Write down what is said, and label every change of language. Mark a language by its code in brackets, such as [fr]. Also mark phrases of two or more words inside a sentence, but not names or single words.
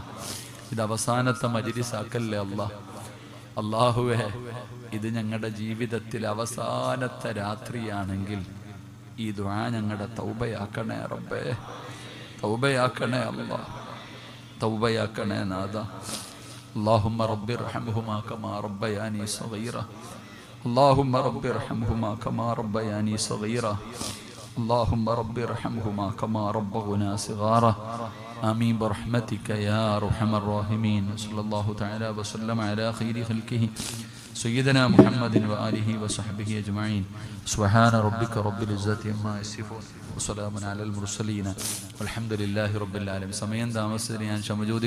[ml] ഇത് അവസാനത്തെ മജ്‌ലിസ് ആക്കല്ലേ അല്ലാഹ്. അല്ലാഹുവേ, ഇത് ഞങ്ങളുടെ ജീവിതത്തിൽ അവസാനത്തെ രാത്രിയാണെങ്കിൽ ഈ ദുആ ഞങ്ങളുടെ തൗബയാക്കണേ റബ്ബേ. തൗബയാക്കണേ അല്ലാഹ്. തൗബയാക്കണേ നാഥ. [ar] اللهم رب ارحمهما كما ربياني صغيرا. اللهم رب ارحمهما كما ربياني صغيرا. اللهم رب ارحمهما كما ربونا صغارا. آمين برحمتك يا أرحم الراحمين. صلى الله تعالى وسلم على خير خلقه سيدنا محمد وآله وصحبه أجمعين. سبحان ربك رب العزة عما يصفون وسلام على المرسلين والحمد لله رب العالمين. [ml] സമയം താമസിച്ചതിന് ഞാൻ ക്ഷമ ചോദിക്കുന്നു.